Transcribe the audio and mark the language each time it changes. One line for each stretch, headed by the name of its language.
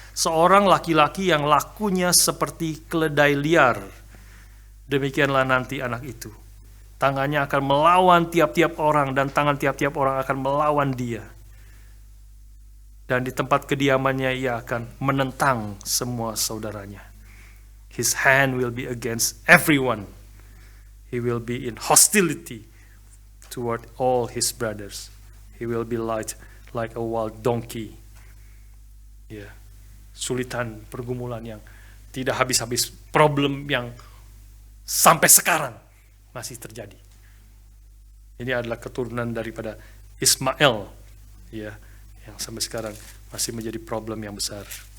Indonesian: Seorang laki-laki yang lakunya seperti keledai liar. Demikianlah nanti anak itu. Tangannya akan melawan tiap-tiap orang dan tangan tiap-tiap orang akan melawan dia. Dan di tempat kediamannya ia akan menentang semua saudaranya.
English: His hand will be against everyone. He will be in hostility toward all his brothers. He will be like a wild donkey.
Indonesian: Ya, sulitan, pergumulan yang tidak habis-habis, problem yang sampai sekarang masih terjadi. Ini adalah keturunan daripada Ismail, ya, yang sampai sekarang masih menjadi problem yang besar.